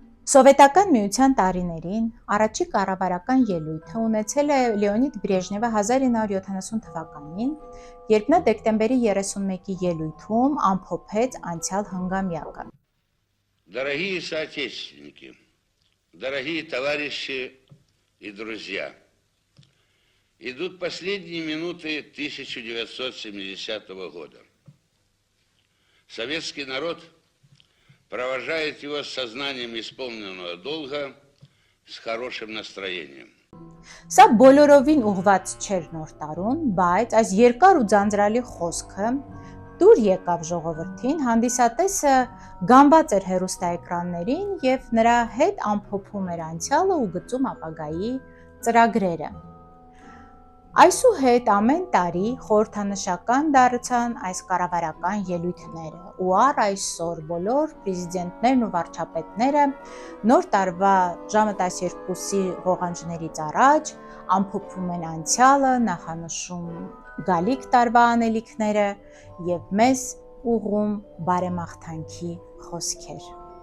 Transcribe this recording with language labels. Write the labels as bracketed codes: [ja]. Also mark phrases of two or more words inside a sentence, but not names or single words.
[hy] Սովետական միության տարիներին առաջի կառավարական ելույթը ունեցել է Լեոնիդ Բրեժնևը 1970 թվականին, երբ նա դեկտեմբերի 31-ի ելույթում ամփոփեց անցյալ հնգամյակը։ [ru] Дорогие соотечественники, дорогие товарищи и друзья, идут последние минуты 1970 года. Советский народ провожает его с сознанием исполненного долга, с хорошим настроением. [hy] Սա բոլորովին ուղված չէր նոր տարուն, բայց այս երկար ու ձանձրալի խոսքը դուր եկավ ժողովրդին, հանդիսատեսը գամված էր հեռուստաէկրաններին և նրա հետ ամփոփում էր անցյալը ու գծում ապագայի ծրագրերը։ Այսուհետ ամեն տարի խորհրդանշական դարձան այս կառավարական ելույթները ու առ այսօր բոլոր պրեզիդենտներն ու վարչապետները նոր տարվա ժամը 12-ի ղողանջներից առաջ ամփոփում են անցյալը, նախանշում գալիք տարվա անելիքները և մեզ ուղղում բարեմաղթանքի խոսքեր։